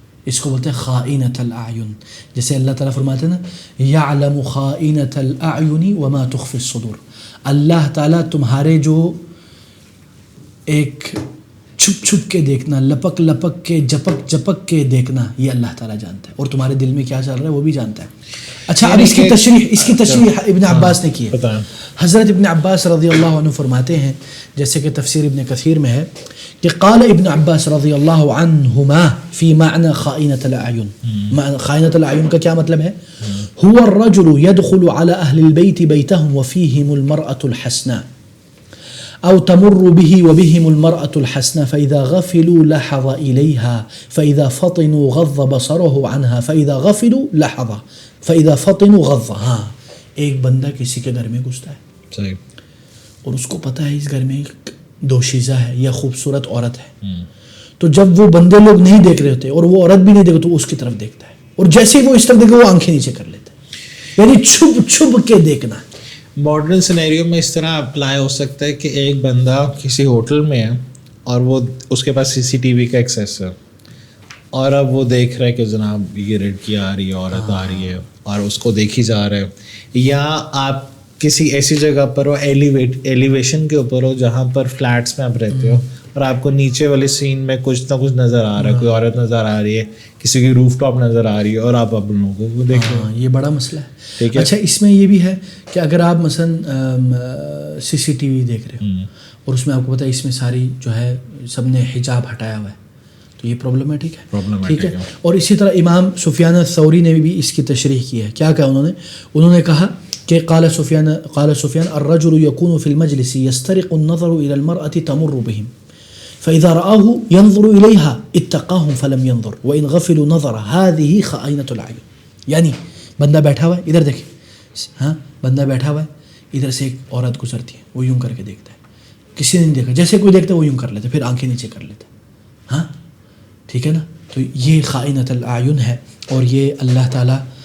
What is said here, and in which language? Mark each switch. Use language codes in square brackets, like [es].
[ur] اس کو بولتے ہیں خائنۃ الاعین. جیسے اللہ تعالیٰ فرماتے ہیں نا [ar] یعلم خائنۃ الاعین وما تخفی الصدور, [ur] اللہ تعالیٰ تمہارے جو ایک چھپ چھپ کے دیکھنا, لپک لپک کے, جپک جپک کے دیکھنا, یہ اللہ تعالیٰ جانتا ہے, اور تمہارے دل میں کیا چل رہا ہے وہ بھی جانتا ہے. اچھا, اب اس کی تشریح ابن عباس نے کی ہے. حضرت ابن عباس رضی اللہ عنہ فرماتے ہیں, جیسے کہ تفسیر ابن کثیر میں ہے کہ [ar] قال ابن عباس رضی اللہ عنہما فی معنی خائنۃ الاعین. [ur] خائنۃ الاعین کا کیا مطلب ہے؟ [ar] هو الرجل يدخل على اهل البيت بيتهم وفيهم المرأة الحسناء أو تمر به وبهم المرأة الحسنة فإذا غفلوا لحظ إليها فإذا فطنوا غض بصره عنها فإذا غفلوا لحظ فإذا فطنوا غض. [ur] ہاں ایک بندہ کسی کے گھر میں گھستا ہے صحیح اور اس کو پتہ ہے اس گھر میں ایک دوشیزہ ہے یا خوبصورت عورت ہے, تو جب وہ بندے لوگ نہیں دیکھ رہے ہوتے اور وہ عورت بھی نہیں دیکھ تو اس کی طرف دیکھتا ہے, اور جیسے ہی وہ اس طرف دیکھے وہ آنکھیں نیچے کر لیتا ہے, یعنی چھپ چھپ کے دیکھنا. ماڈرن سینیریو میں اس طرح اپلائی ہو سکتا ہے کہ ایک بندہ کسی ہوٹل میں ہے اور وہ اس کے پاس CCTV کا ایکسیس ہے, اور اب وہ دیکھ رہا ہے کہ جناب یہ لڑکی آ رہی ہے, عورت آ رہی ہے, اور اس کو دیکھی جا رہا ہے. یا آپ کسی ایسی جگہ پر ہو ایلیویشن کے اوپر ہو جہاں پر فلیٹس میں آپ رہتے ہو, اور آپ کو نیچے والے سین میں کچھ نہ کچھ نظر آ رہا ہے, کوئی عورت نظر آ رہی ہے, کسی کی روف ٹاپ نظر آ رہی ہے, اور آپ اپن لوگوں کو دیکھ رہے ہیں. یہ بڑا مسئلہ ہے. ٹھیک ہے. اچھا اس میں یہ بھی ہے کہ اگر آپ مثلا CCTV دیکھ رہے ہو اور اس میں آپ کو پتہ ہے اس میں ساری جو ہے سب نے حجاب ہٹایا ہوا ہے, تو یہ پرابلمیٹک ہے. ٹھیک ہے. اور اسی طرح امام سفیان الثوری نے بھی اس کی تشریح کی ہے. کیا کہا انہوں نے کہا کہ [ar] قال سفیان الرجل يكون في المجلس يسترق النظر الى المرأة تمر بهم فاذا رآه ينظر اليها اتقاهم فلم ينظر وان غفلوا نظر هذه خائنة العين. [ur] یعنی بندہ بیٹھا ہوا ہے, ادھر دیکھیں, ہاں بندہ بیٹھا ہوا ہے, ادھر سے ایک عورت گزرتی ہے, وہ یوں کر کے دیکھتا ہے, کسی نے نہیں دیکھا, جیسے کوئی دیکھتا ہے وہ یوں کر لیتا ہے, پھر آنکھیں نیچے کر لیتا ہے. ہاں ٹھیک ہے نا, تو یہ خائنۃ الاعین ہے, اور یہ اللہ تعالیٰ